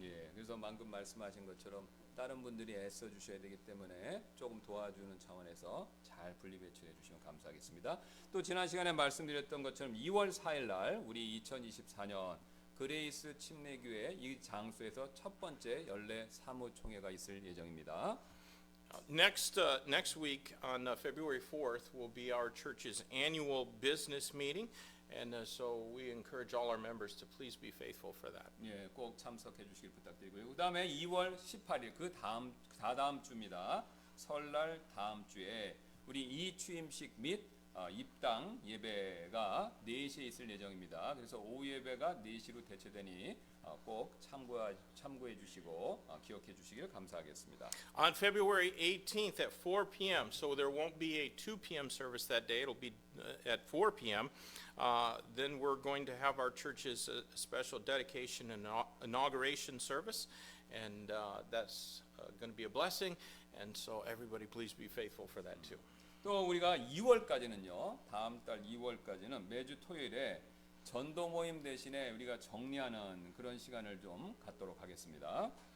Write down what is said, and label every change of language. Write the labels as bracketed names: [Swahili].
[Korean] 예, 그래서 방금 말씀하신 것처럼 다른 분들이 애써 주셔야 되기 때문에 조금 도와주는 차원에서 잘 분리 배출해 주시면 감사하겠습니다. 또 지난 시간에 말씀드렸던 것처럼 2월 4일 날 우리 2024년 그레이스 침례교회 이 장소에서 첫 번째 연례 사무총회가 있을 예정입니다. [English] Next week on February 4th will be our church's annual business meeting, and so we encourage all our members to please be faithful for that. [Korean] 예, 꼭 참석해 주시길 부탁드리고요. 그다음에 2월 18일 그 다다음 주입니다. 설날 다음 주에 우리 이 취임식 및 입당 예배가 4시에 있을 예정입니다. 그래서 오후 예배가 4시로 대체되니 꼭 참고해 주시고 기억해 주시길 감사하겠습니다. [English] On February 18th at 4 p.m., so there won't be a 2 p.m. service that day, it'll be at 4 p.m. Then we're going to have our church's special dedication and inauguration service, and that's going to be a blessing, and so everybody please be faithful for that too. [Korean] 또 우리가 2월까지는요. 다음 달 2월까지는 매주 토요일에 전도 모임 대신에 우리가 정리하는 그런 시간을 좀 갖도록 하겠습니다.